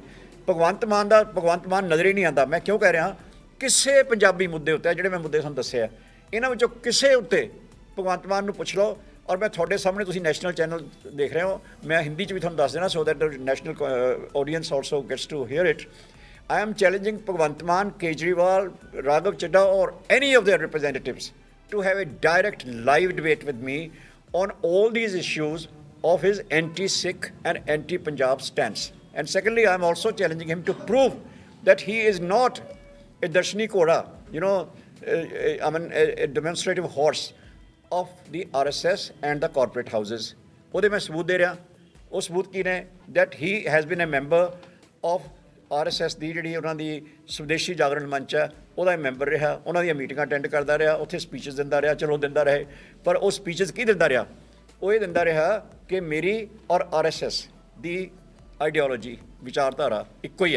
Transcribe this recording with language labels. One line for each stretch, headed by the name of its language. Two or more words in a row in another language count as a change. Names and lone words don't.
Punjabi: ਭਗਵੰਤ ਮਾਨ ਨਜ਼ਰ ਹੀ ਨਹੀਂ ਆਉਂਦਾ। ਮੈਂ ਕਿਉਂ ਕਹਿ ਰਿਹਾ, ਕਿਸੇ ਪੰਜਾਬੀ ਮੁੱਦੇ ਉੱਤੇ ਜਿਹੜੇ ਮੈਂ ਮੁੱਦੇ ਤੁਹਾਨੂੰ ਦੱਸਿਆ ਇਹਨਾਂ ਵਿੱਚੋਂ ਕਿਸੇ ਉੱਤੇ ਭਗਵੰਤ ਮਾਨ ਨੂੰ ਪੁੱਛ ਲਓ। ਔਰ ਮੈਂ ਤੁਹਾਡੇ ਸਾਹਮਣੇ, ਤੁਸੀਂ ਨੈਸ਼ਨਲ ਚੈਨਲ ਦੇਖ ਰਹੇ ਹੋ, ਮੈਂ ਹਿੰਦੀ 'ਚ ਵੀ ਤੁਹਾਨੂੰ ਦੱਸ ਦੇਣਾ,
English: so that the national audience also gets to hear it. I am challenging Bhagwant Mann, Kejriwal, Raghav Chadha, or any of their representatives to have a direct live debate with me on all these issues of his anti-Sikh and anti-Punjab stance. And secondly, I am also challenging him to prove that he is not a Darshini Koda, a demonstrative horse of the RSS and the corporate houses.
Punjabi: ਉਹਦੇ ਮੈਂ ਸਬੂਤ ਦੇ ਰਿਹਾ। ਉਹ ਸਬੂਤ ਕੀ ਨੇ?
English: that he has been a member of RSS
Punjabi: ਦੀ ਜਿਹੜੀ ਉਹਨਾਂ ਦੀ ਸਵਦੇਸ਼ੀ ਜਾਗਰਣ ਮੰਚ ਹੈ, ਉਹਦਾ ਮੈਂਬਰ ਰਿਹਾ, ਉਹਨਾਂ ਦੀਆਂ ਮੀਟਿੰਗਾਂ ਅਟੈਂਡ ਕਰਦਾ ਰਿਹਾ, ਉੱਥੇ ਸਪੀਚਸ ਦਿੰਦਾ ਰਿਹਾ, ਚਲੋ ਦਿੰਦਾ ਰਹੇ। ਪਰ ਉਹ ਸਪੀਚਸ ਕੀ ਦਿੰਦਾ ਰਿਹਾ? ਉਹ ਇਹ ਦਿੰਦਾ ਰਿਹਾ ਕਿ ਮੇਰੀ ਔਰ RSS ਦੀ ਆਈਡੀਓਲੋਜੀ, ਵਿਚਾਰਧਾਰਾ ਇੱਕੋ ਹੀ ਹੈ।